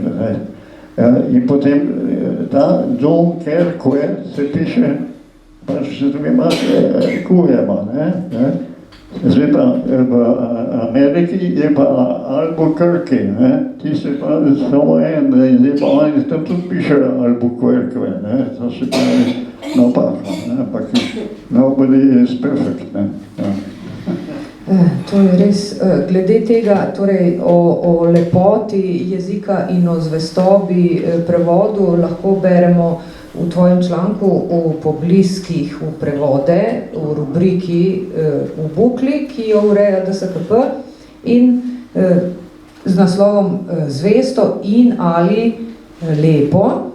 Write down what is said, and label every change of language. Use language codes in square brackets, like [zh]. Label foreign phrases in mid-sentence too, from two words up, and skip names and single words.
[sl] In potem ta Dunkerque se piše pač z dvema kujema. Zdaj pa v Ameriki je pa Albuquerque, ti se pa samo en, zdaj pa oni tam tudi pišejo Albuquerque, to se pravi napaka, ampak [en] nobody is perfect. [sl] To je res, glede tega, torej o lepoti jezika in o zvestobi prevodu lahko beremo v tvojem članku o pobliskih v prevode, v rubriki v bukli, ki jo ureja DSKP in z naslovom Zvesto in ali lepo.